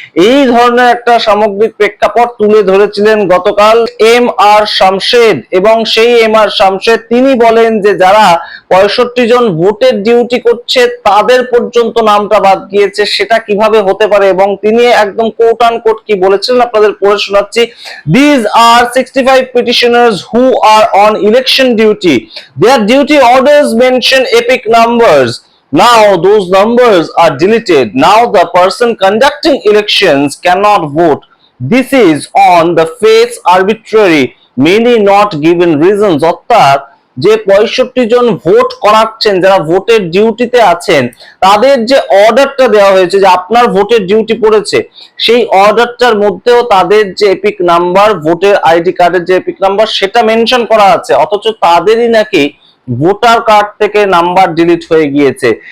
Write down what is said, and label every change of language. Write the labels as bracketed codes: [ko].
[bn] এই ধরনের একটা সামগ্রিক প্রেক্ষাপট তুলে ধরেছিলেন গতকাল এম আর শামশেদ, এবং সেই এম আর শামশেদ তিনি বলেন যে যারা 65 জন ভোটের ডিউটি করছে তাদের পর্যন্ত নামটা বাদ গিয়েছে, সেটা কিভাবে হতে পারে। এবং তিনি একদম কোট আন কোট কি বলেছিলেন আপনাদের পড়ে শোনাচ্ছি। [en] These are 65 petitioners who are on election duty. Their duty orders mention epic numbers. Now those numbers are deleted. Now the person conducting elections cannot vote. This is on the face arbitrary, many not given reasons. [bn] অর্থাৎ যে 65 জন vote করাচ্ছেন, যারা ভোটের ডিউটিতে আছেন, তাদের যে অর্ডারটা দেওয়া হয়েছে যে আপনার ভোটের ডিউটি পড়েছে, সেই অর্ডারটার মধ্যেও তাদের যে এপিক নাম্বার, ভোটের আইডি কার্ডের যে এপিক নাম্বার, সেটা মেনশন করা আছে, অথচ তাদেরই নাকি ভোটার কার্ড থেকে নাম্বার ডিলিট হয়ে গিয়েছে।